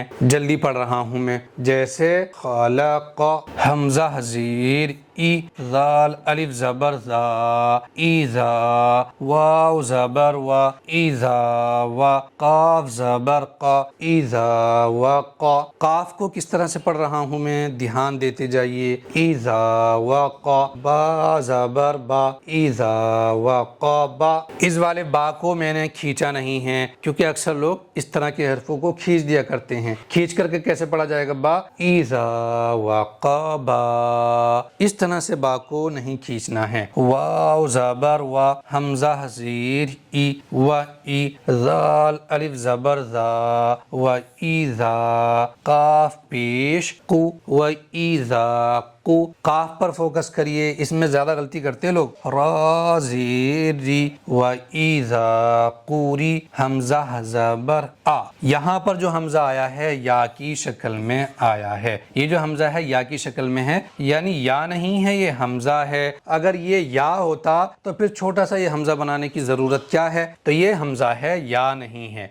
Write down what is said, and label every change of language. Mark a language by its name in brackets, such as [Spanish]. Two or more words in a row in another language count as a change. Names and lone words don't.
[Urdu] جلدی پڑھ رہا ہوں میں، جیسے خلق، حمزہ زیر ای، ذال الف زبر ذا، ایذا، واو زبر وا، ایذا وا، قاف زبر قا، ایذا وقا۔ قاف کو کس طرح سے پڑھ رہا ہوں میں، دھیان دیتے جائیے، ایذا وقا، با زبر با، ایذا وقا با۔ اس والے با کو میں نے کھینچا نہیں ہے کیونکہ اکثر لوگ اس طرح کے حرفوں کو کھینچ دیا کرتے ہیں۔ کھینچ کر کے کیسے پڑھا جائے گا؟ با، ایذا وقا با، اس طرح سے با کو نہیں کھینچنا ہے۔ واو زبر وا، حمزہ زیر ای و ای زال الف زبر زا و ایذا قاف پیش قو و ایذا قو قاف پر فوکس کریے، اس میں زیادہ غلطی کرتے لوگ، را زیر ری و ایذا قوری حمزہ زبر آ، یہاں پر جو حمزہ آیا ہے یا کی شکل میں آیا ہے، یہ جو حمزہ ہے یا کی شکل میں ہے، یعنی یا نہیں ہے یہ حمزہ ہے، اگر یہ یا ہوتا تو پھر چھوٹا سا یہ حمزہ بنانے کی ضرورت کیا ہے، تو یہ حمزہ ہے یا نہیں ہے۔